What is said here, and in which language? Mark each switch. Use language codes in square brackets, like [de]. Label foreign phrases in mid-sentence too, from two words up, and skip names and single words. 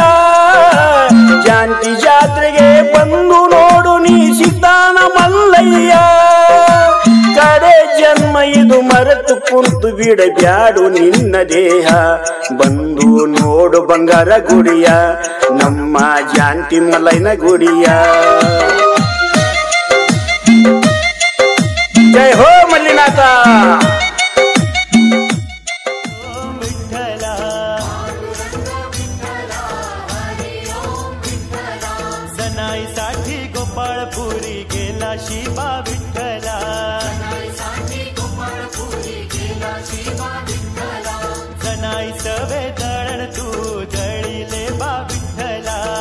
[kn] ಶಾಂತಿ ಜಾತ್ರೆಗೆ ಬಂದು ನೋಡು ನೀ ಸಿದ್ಧಾನ ಮಲ್ಲಯ್ಯ ಕಡೆ ಜನ್ಮ ಇದು ಮರೆತು ಕುಂತು ಬಿಡಬ್ಯಾಡು ನಿನ್ನ ದೇಹ ಬಂದು ನೋಡು ಬಂಗಾರ ಗುಡಿಯ ನಮ್ಮ ಶಾಂತಿ ಮಲ್ಲಯ್ಯನ ಗುಡಿಯ ಜೈ ಹೋ ಮಲ್ಲಿನಾಥ [mr] साठी गोपाळपुरी गेला शिवा विठ्ठला जनाई सवे दळण तू दळीले बा विठ्ठला